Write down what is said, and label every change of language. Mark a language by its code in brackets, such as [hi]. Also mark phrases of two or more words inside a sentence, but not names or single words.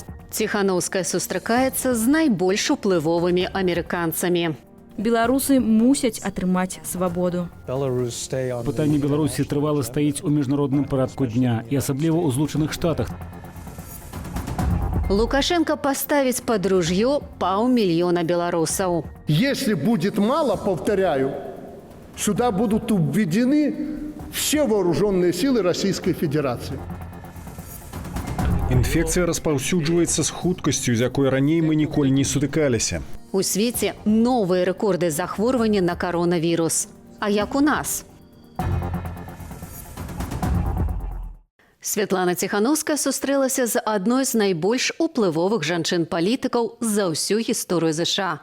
[be] Ціхановская сустракаецца з найбольш уплывовымі амерыканцамі. Беларусы мусяць атрымаць свабоду. Пытанне Беларусі трывала стаіць у міжнародным парадку дня і асабліва ў Злучаных Штатах. [ru] Лукашенко поставить под ружье 500 000 белорусов. Если будет мало, повторяю, сюда будут введены все вооруженные силы Российской Федерации. [be] Інфекцыя распаўсюджваецца з хуткасцю, з якой раней мы ніколі не сутыкаліся. У свеце новыя рэкорды захворвання на коронавірус. А як у нас? Святлана Ціхановская сустрэлася з адной з найбольш уплывовых жанчын-палітыкаў за ўсю гісторыю ЗША.